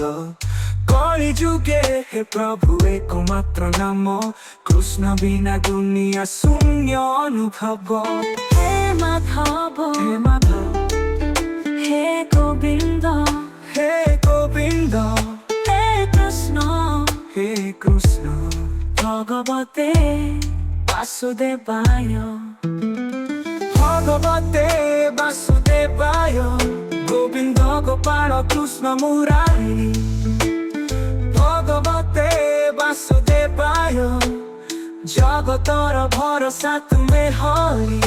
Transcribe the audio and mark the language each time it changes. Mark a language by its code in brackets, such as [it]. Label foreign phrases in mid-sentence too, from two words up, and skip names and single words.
[or] କଳି ଯୁଗେ ହେ ପ୍ରଭୁ ଏକମାତ୍ର ନାମ, କୃଷ୍ଣ ବିନା ଦୁନିଆ ଶୂନ୍ୟ ଅନୁଭବ। ହେ ମାଧବ, ହେ ମାଧବ, ହେ ଗୋବିନ୍ଦ, ହେ ଗୋବିନ୍ଦ, ହେ କୃଷ୍ଣ। ହେ କୃଷ୍ଣ। [sa] ভগবতে বাসুদেবায়, ভগবতে বাসুদেবায়, গোবিন্দ গোপাল কৃষ্ণ মুরারি। ভগবতে বাসুদেবায়, [or] ଜଗତର ଭରସା ତୁମେ ହରି।